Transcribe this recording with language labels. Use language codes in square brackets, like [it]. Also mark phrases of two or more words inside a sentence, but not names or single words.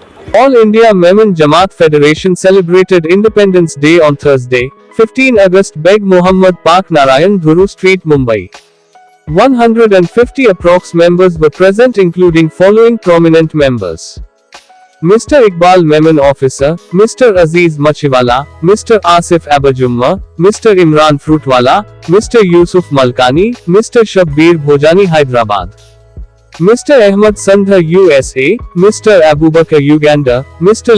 [en] All India Memon Jamaat Federation celebrated Independence Day on Thursday, 15 August, Beg Mohammad Pak Narayan Guru Street, Mumbai. 150 approx members were present, including following prominent members: Mr. Iqbal Memon Officer, Mr. Aziz Machiwala, Mr. Asif Abajumma, Mr. Imran Fruitwala, Mr. Yusuf Malkani, Mr. Shabbir Bhojani Hyderabad, Mr. Ahmad Sandha USA, Mr. Abubakar Uganda, Mr.